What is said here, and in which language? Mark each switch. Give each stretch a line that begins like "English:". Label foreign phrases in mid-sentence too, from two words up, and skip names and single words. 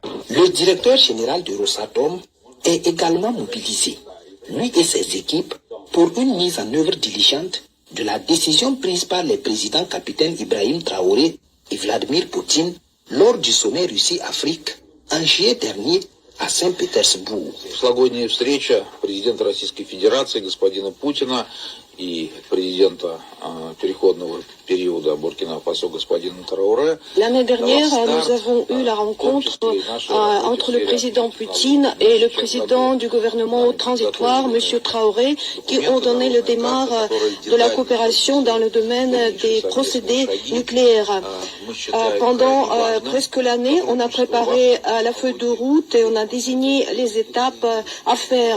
French: Le directeur général de Rosatom est également mobilisé, lui et ses équipes, pour une mise en œuvre diligente de la décision prise par les présidents capitaine Ibrahim Traoré et Vladimir Poutine lors du sommet Russie-Afrique en juillet dernier à Saint-Pétersbourг.
Russian: Прошлогодняя встреча президента Российской Федерации господина Путина и президента переходного периода Буркина-Фасо господина Трауре.
French: L'année dernière, nous avons eu la rencontre entre le président Poutine et le président du gouvernement transitoire, M. Traoré, qui ont donné le démarre de la coopération dans le domaine des procédés nucléaires. Pendant presque l'année, on a préparé la feuille de route et on a désigné les étapes à faire.